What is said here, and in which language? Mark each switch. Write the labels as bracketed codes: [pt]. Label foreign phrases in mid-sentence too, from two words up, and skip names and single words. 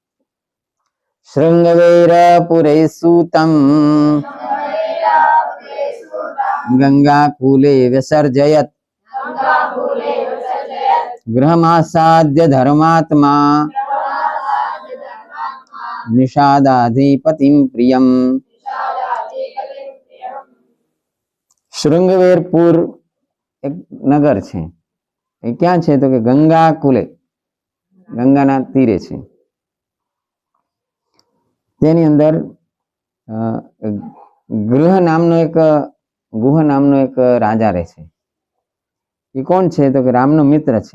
[sa] श्रृंगवेरपुरे सूतं गंगाकूले विसर्जयत् गृहमासाद्य धर्मात्मा निषादाधिपतिं प्रियम्। [gu] श्रृंगवेरपुर [hi] एक नगर [gu] છે એ ક્યાં છે તો કે ગંગા કુલે ગંગાના તીરે છે તેની અંદર ગુહ નામનો એક રાજા રહે છે। એ કોણ છે તો કે રામનો મિત્ર છે।